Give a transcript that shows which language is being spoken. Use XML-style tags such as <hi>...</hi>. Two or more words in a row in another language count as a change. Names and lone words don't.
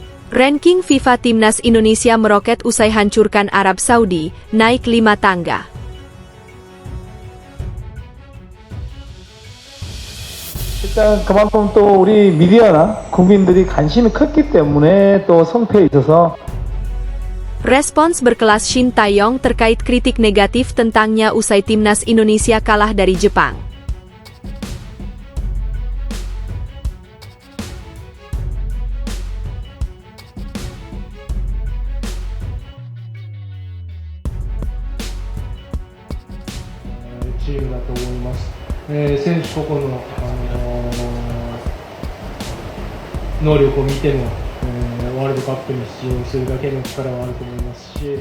<id>Ranking FIFA Timnas Indonesia meroket usai hancurkan Arab Saudi, naik 5 tangga.</id> <ko>일단 그만큼 또 우리 미디어나 국민들이 관심이 컸기 때문에 또 성패에 있어서</ko> <id>Respons berkelas Shin Tae-yong terkait kritik negatif tentangnya usai Timnas Indonesia kalah dari Jepang.</id> <ja>Tim だと思います。選手個々の、能力を見ても、ワールドカップに出場するだけの力はあると思いますし。</ja>